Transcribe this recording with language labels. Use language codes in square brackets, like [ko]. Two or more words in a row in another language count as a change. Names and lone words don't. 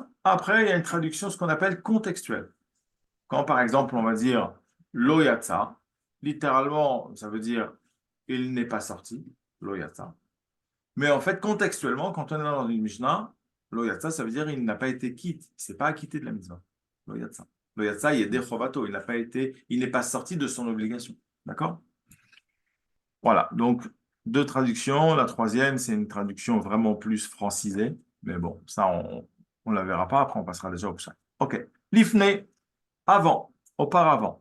[fr] Après, il y a une traduction, ce qu'on appelle contextuelle. Quand, par exemple, on va dire [he] לא יצא, [fr] littéralement, ça veut dire il n'est pas sorti, [he] לא יצא. [fr] Mais en fait, contextuellement, quand on est dans une Mishnah, [he] לא יצא, [fr] ça veut dire il n'a pas été quitte, il ne s'est pas acquitté de la mitzvah. [he] לא יצא. לא יצא, [fr] il est dechovato, il n'est pas sorti de son obligation. D'accord? Voilà, donc deux traductions. La troisième, c'est une traduction vraiment plus francisée. Mais bon, ça, on ne la verra pas. Après, on passera déjà au pshat. OK. Lifne, avant, auparavant.